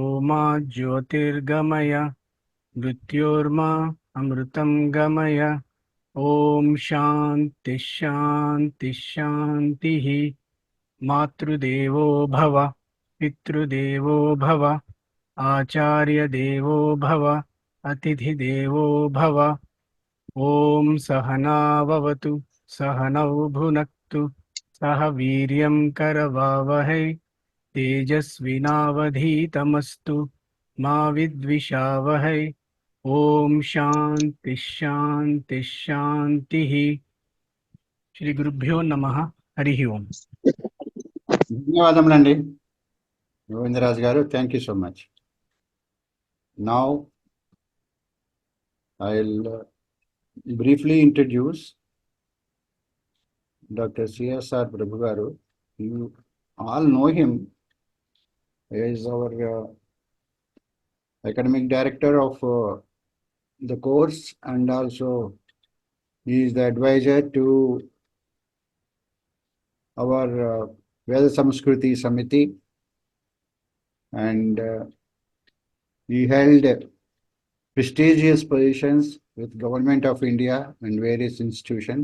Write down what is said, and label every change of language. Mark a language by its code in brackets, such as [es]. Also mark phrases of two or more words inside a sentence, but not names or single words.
[sa] मा ज्योतिर्गमय मृत्योर्मा अमृतं गमय ॐ शान्ति शान्ति शान्तिः मातृदेवो भव पितृदेवो भव आचार्यदेवो भव अतिथिदेवो भव ॐ सहनाववतु सहनौ भुनक्तु सह वीर्यं करवावहै तेजस्विनावधीतमस्तु मा विद्विषावहै ॐ शान्ति शान्ति शान्तिः श्री गुरुभ्यो नमः हरिः ओम् [te] ధన్యవాదములండి గోవిందరాజు గారు. [en] thank you so much. now I will briefly introduce Dr. CSR Prabhu garu. You all know him. He is our academic director of the course, and also he is the advisor to our Veda Samskruti Samiti, and he held prestigious positions with Government of India and various institutions.